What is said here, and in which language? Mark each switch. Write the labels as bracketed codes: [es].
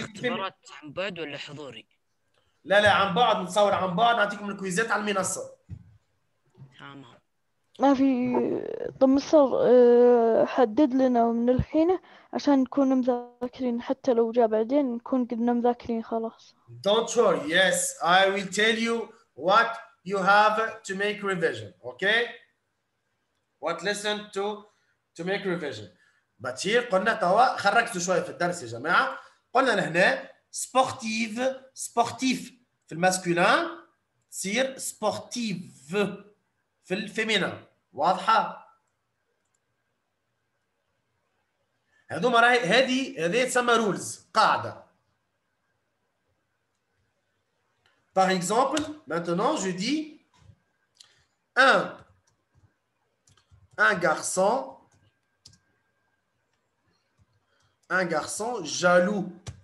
[ar] اختبارات عن بعد ولا حضوري؟ لا عن بعد. نتصور عن بعد. نعطيكم الكويزات على المنصه. تمام. ما في. طب مستر حدد لنا من الحين عشان نكون مذاكرين، حتى لو جاء بعدين نكون قدنا مذاكرين خلاص. [en] Don't worry. Yes, I will tell you what you have to make revision. Okay? What lesson to make revision. But here [ar] قلنا توا خرجتوا شويه في الدرس يا جماعه. قلنا لهنا سبورتيف. سبورتيف في الماسكولين تصير سبورتيف في الفيمينين. واضحه؟ هذوما راهي هذه تسمى رولز، قاعده. [fr] Par exemple, maintenant je dis un garçon jaloux.